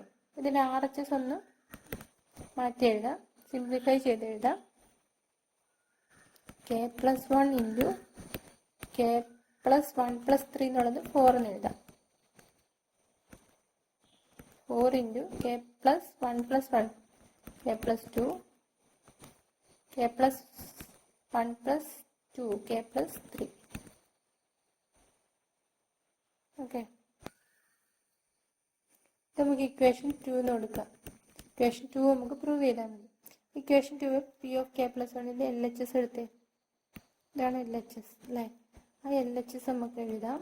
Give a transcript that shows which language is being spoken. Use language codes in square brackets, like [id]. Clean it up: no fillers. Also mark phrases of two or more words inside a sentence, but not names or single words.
[ml] ഇതിൻ്റെ RHS ഒന്ന് മാറ്റി എഴുതാം, സിംപ്ലിഫൈ ചെയ്ത് എഴുതാം. [en] k + 1 × k + 1 + 3 [ml] എന്നുള്ളത് 4 എന്ന് എഴുതാം. [en] 4 into k plus 1 plus 1, k plus 2, k plus 1 plus 2, k plus 3. [ml] Okay. നമുക്ക് ഇക്വേഷൻ 2 എന്ന് കൊടുക്കാം. ഇക്വേഷൻ 2 നമുക്ക് പ്രൂവ് ചെയ്താൽ മതി. ഇക്വേഷൻ 2 [en] p of k plus one [ml] എൽ എച്ച് എസ് എടുത്തേ. ഇതാണ് എൽ എച്ച് എസ് അല്ലേ? ആ എൽ എച്ച് എസ് നമുക്ക് എഴുതാം.